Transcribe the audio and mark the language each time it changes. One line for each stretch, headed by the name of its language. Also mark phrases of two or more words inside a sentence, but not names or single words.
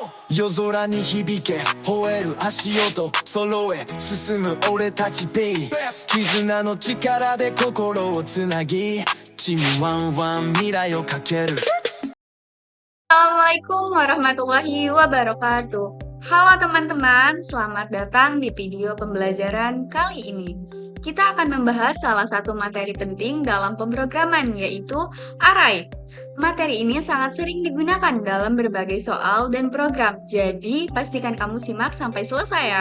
Japanese: 夜空に響け吠える足音揃え進む俺たちベイ絆の力で心をつなぎチームワンワン未来をかける
Arabic: السلام عليكم ورحمة الله وبركاته.
Indonesian: Halo teman-teman, selamat datang di video pembelajaran kali ini. Kita akan membahas salah satu materi penting dalam pemrograman, yaitu array. Materi ini sangat sering digunakan dalam berbagai soal dan program, jadi pastikan kamu simak sampai selesai ya.